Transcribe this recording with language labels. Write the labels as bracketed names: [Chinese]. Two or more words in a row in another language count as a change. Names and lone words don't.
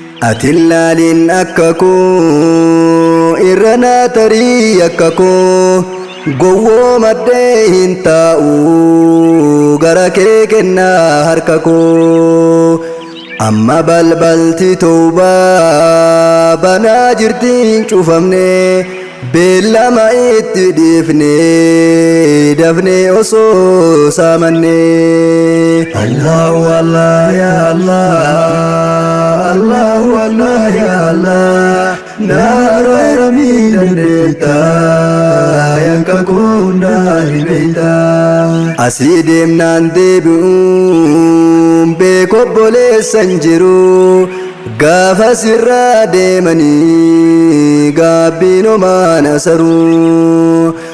[Oromo] Ati ilaalin akka koo, irra na tarii akka koo, gowwoomadhee hin taa'u, gara kee kennaa harka koo. Amma balbalti tawbaa banaa jirti hin cufamne, beellama itti dhiifne, dafne osoo saamanne. [Arabic] الله الله يا الله، الله الله يا الله, [Oromo] na araaramii dandeetta, yakka koo hundaa ni beekta. Asii deemnaan deebi'uun beeku obboleessa hin jiru, gaafa sirraa deemanii gaabbiin homaa na saru.